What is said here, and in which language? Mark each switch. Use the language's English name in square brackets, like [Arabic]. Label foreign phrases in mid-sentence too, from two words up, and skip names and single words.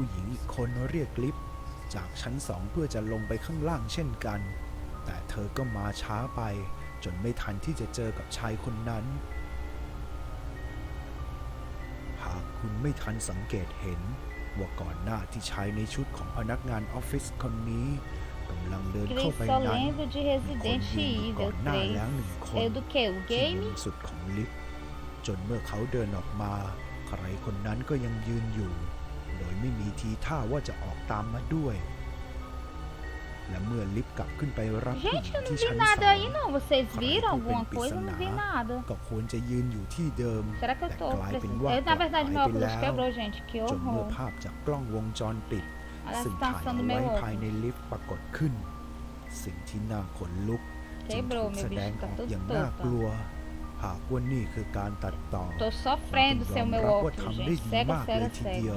[Thai] หญิงอีกคนเรียกลิฟต์จากชั้น 2 เพื่อจะลงไปข้างล่างเช่นกันแต่เธอก็มาช้าไปจนไม่ทันที่จะเจอกับชายคนนั้น หากคุณไม่ทันสังเกตเห็นว่าก่อนหน้าที่ชายในชุดของพนักงานออฟฟิศคนนี้กำลังเดินเข้า [Portuguese] Cris [Thai] ไป [Portuguese] só [Thai] นั้น [Portuguese] lembro de [Thai] มีคน [Portuguese] Resident [Thai] ยืนอยู่ก่อ [Portuguese] Evil [Thai] นหน้าแล้ว1 3. คน [Portuguese] É do que? O [Thai] ที่มุ [Portuguese] game? [Thai] มสุดของลิฟต์จนเมื่อเขาเดินออกมาใครคนนั้นก็ยังยืนอยู่โดยไม่มีทีท่าว่าจะออกตามมาด้วยและเมื่อลิฟต์กลับขึ้นไปรับผู้หญิ [Portuguese] Gente, [Thai] ง [Portuguese] eu não [Thai] ที่ [Portuguese] vi [Thai] ชั้น [Portuguese] nada [Thai] 2 [Portuguese] aí não. Vocês [Thai] ใคร [Portuguese] viram [Thai] ผู้เป็น [Portuguese] alguma [Thai] ปริศ [Portuguese] coisa? Eu [Thai] นา [Portuguese] não vi nada. [Thai] ก็ควรจะยืนอยู่ที่เดิม [Portuguese] Será que eu [Thai] แต่ [Portuguese] tô [Thai] กลายเป็น [Portuguese] precisando? [Thai] ว่า [Portuguese] Na verdade, [Thai] หาย [Portuguese] meu [Thai] ไป [Portuguese] óculos [Thai] แล้ว [Portuguese] quebrou, gente. Que [Thai] จนเมื่อ [Portuguese] horror. [Thai] ภาพจากกล้องวงจรปิด [Portuguese] Olha a [Thai] ซึ่งถ่าย [Portuguese] situação [Thai] เอา [Portuguese] do [Thai] ไว้ [Portuguese] meu [Thai] ภายใน [Portuguese] óculos. [Thai] ลิฟต์ปรากฏขึ้นสิ่งที่น่าขนลุกจึงถู [Portuguese] Quebrou, [Thai] ก [Portuguese] meu [Thai] แสดง [Portuguese] bicho. [Thai] อ [Portuguese] Tá [Thai] อก [Portuguese] tudo [Thai] อย่างน่ากลั [Portuguese] torto. [Thai] วหากว่านี่คือการตัดต่อ [Portuguese] Tô sofrendo [Thai] ต้อง [Portuguese] sem o [Thai] ยอม [Portuguese] meu [Thai] รับว่า [Portuguese] óculos, [Thai] ทำได้ [Portuguese] gente. [Thai] ดี [Portuguese] Cega, [Thai] มากเล [Portuguese] cega, [Thai] ยทีเดียว